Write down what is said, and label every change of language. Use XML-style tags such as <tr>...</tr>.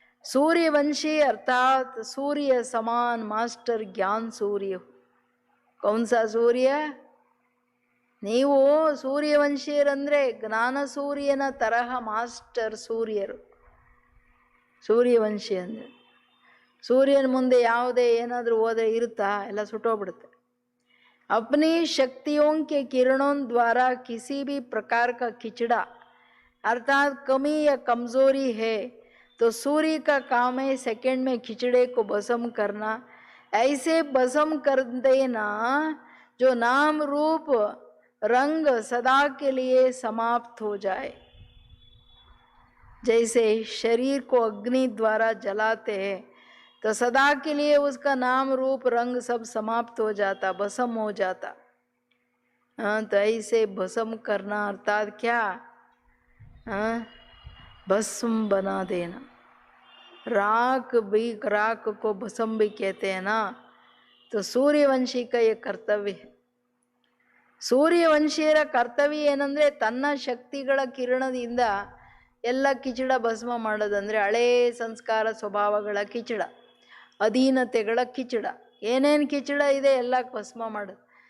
<hi>सूर्यवंशी अर्थात सूर्य समान मास्टर ज्ञान सूर्य. कौन सा सूर्य?</hi> <kn>ನೀವು ಸೂರ್ಯವಂಶೀಯರಂದರೆ ಜ್ಞಾನ ಸೂರ್ಯನ ತರಹ ಮಾಸ್ಟರ್ ಸೂರ್ಯರು. ಸೂರ್ಯವಂಶಿ ಅಂದರೆ ಸೂರ್ಯನ ಮುಂದೆ ಯಾವುದೇ ಏನಾದರೂ ಹೋದರೆ ಇರುತ್ತಾ? ಎಲ್ಲ ಸುಟ್ಟೋಗ್ಬಿಡುತ್ತೆ.</kn> <hi>अपनी शक्तियों के किरणों द्वारा किसी भी प्रकार का खिचड़ा अर्थात कमी या कमजोरी है तो सूर्य का काम है सेकंड में खिचड़े को भस्म करना. ऐसे भस्म कर देना जो नाम रूप रंग सदा के लिए समाप्त हो जाए. जैसे शरीर को अग्नि द्वारा जलाते हैं तो सदा के लिए उसका नाम रूप रंग सब समाप्त हो जाता, भस्म हो जाता. तो ऐसे भस्म करना अर्थात क्या? भस्म बना देना. राख भी, राख को भस्म भी कहते हैं ना. तो सूर्यवंशी का ये कर्तव्य है.</hi> <kn>ಸೂರ್ಯವಂಶಿಯರ ಕರ್ತವ್ಯ ಏನಂದರೆ ತನ್ನ ಶಕ್ತಿಗಳ ಕಿರಣದಿಂದ ಎಲ್ಲ ಕಿಚಡ ಭಸ್ಮ ಮಾಡೋದಂದರೆ ಹಳೇ ಸಂಸ್ಕಾರ ಸ್ವಭಾವಗಳ ಕಿಚಡ, ಅಧೀನತೆಗಳ ಕಿಚಡ, ಏನೇನು ಕಿಚಡ ಇದೆ ಎಲ್ಲ ಭಸ್ಮ ಮಾಡೋದು.</kn>